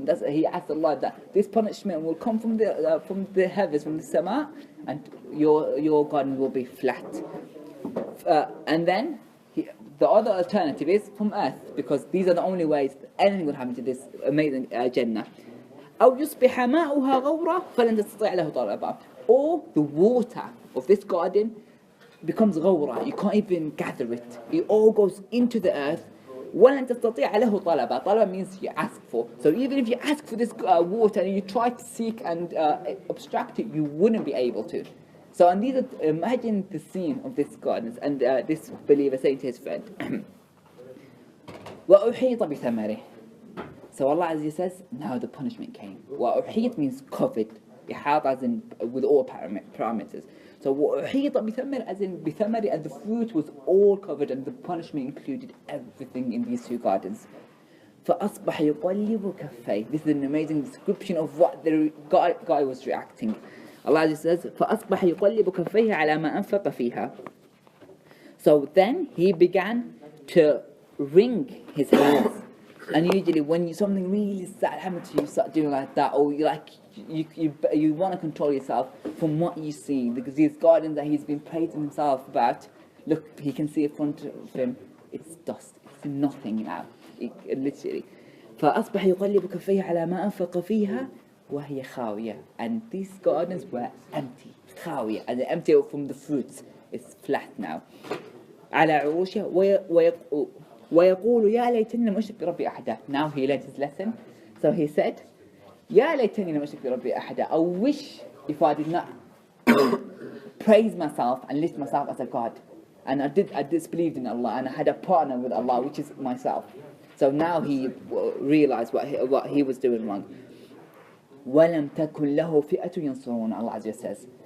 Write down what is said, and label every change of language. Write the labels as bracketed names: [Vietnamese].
[English] And he asked Allah that this punishment will come from the heavens, from the sama, and your garden will be flat. And then the other alternative is from earth, because these are the only ways that anything will happen to this amazing Jannah. [Arabic] أو يصبح ماؤها غورا فلن تستطيع له طلبا. [English] Or the water of this garden becomes غورا, you can't even gather it. It all goes into the earth. [Arabic] وَلَن تَسْتَطِيعَ لَهُ طَلَبًا. [English] طَلَبًا means you ask for. So even if you ask for this water and you try to seek and obstruct it, you wouldn't be able to. So and these are, imagine the scene of this garden, and this believer saying to his friend, [Arabic] وَأُحِيطَ بِثَمَرِهِ. [English] So Allah Azza says, now the punishment came. وَأُحِيط means covered. إحاط as in with all parameters. So [Arabic] وَأُحِيطَ بِثَمَرِ [English] as in بِثَمَرِ, and the fruit was all covered, and the punishment included everything in these two gardens. [Arabic] فَأَصْبَحَ يُقَلِّبُ كَفَّيْهِ. [English] This is an amazing description of what the guy was reacting. Allah Azza says, [Arabic] فَأَصْبَحَ يُقَلِّبُ كَفَّيْهِ عَلَى مَا أَنْفَقَ فِيهَا. [English] So then he began to wring his hands. And usually when something really sad happens to you, you start doing like that, or you want to control yourself from what you see, because these gardens that he's been praising himself about, look, he can see in front of him, it's dust, it's nothing now, literally. [Arabic] فأصبح يقلب كفيه على ما أنفق فيها وهي خاوية. [English] And these gardens were empty, خاوية, and they're empty from the fruits. It's flat now. [Arabic] على عروشها ويقول يا ليتني لم أشرك بربي أحدا. [English] Now he learned his lesson. So he said, [Arabic] يا ليتني لم أشرك بربي أحدا. [English] I wish if I did not praise myself and list myself as a God, and I disbelieved in Allah, and I had a partner with Allah, which is myself. So now he realized what he was doing wrong. [Arabic] وَلَمْ تَكُنْ لَهُ فِئَةٌ يَنْصُرُونَ. [English] Allah Azza says.